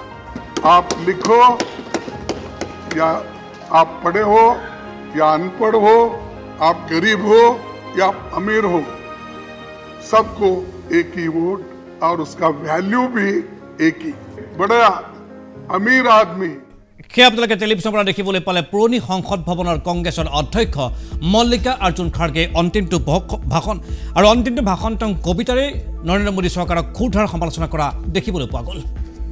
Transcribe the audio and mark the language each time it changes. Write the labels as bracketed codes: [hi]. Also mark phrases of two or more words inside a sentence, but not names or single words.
[hi] आप लिखो या आप पढ़े हो या अनपढ़ हो, आप गरीब हो या अमीर हो, सबको एक ही वोट और उसका वैल्यू भी एक ही। बड़ा अमीर आदमी [as] সেই আপোনালোকে টেলিভিশ্যনৰ পৰা দেখিবলৈ পালে পুৰণি সংসদ ভৱনৰ কংগ্ৰেছৰ অধ্যক্ষ মল্লিকা অৰ্জুন খাৰ্গে অন্তিমটো ভাষণ আৰু অন্তিমটো ভাষণ তেওঁ কবিতাৰে নৰেন্দ্ৰ মোদী চৰকাৰক খুৰধাৰ সমালোচনা কৰা দেখিবলৈ পোৱা গ'ল।